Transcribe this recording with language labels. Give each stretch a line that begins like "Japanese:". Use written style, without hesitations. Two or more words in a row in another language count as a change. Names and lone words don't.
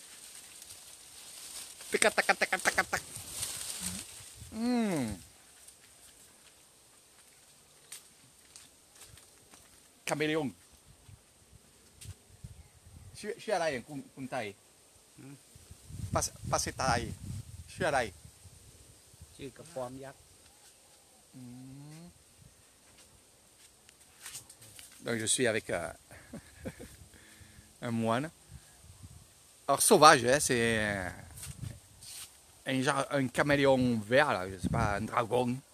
French: Tac, tac, tac, tac, tac, tac. Caméléon. Je suis à l'ail, Kuntai. Passez à l'ail. Je suis à l'ail.
Thai: ชื่อกระปอมยักษ์
French: Donc je suis avec un moine. Alors sauvage, hein, c'est un caméléon vert, là, je sais pas, un dragon.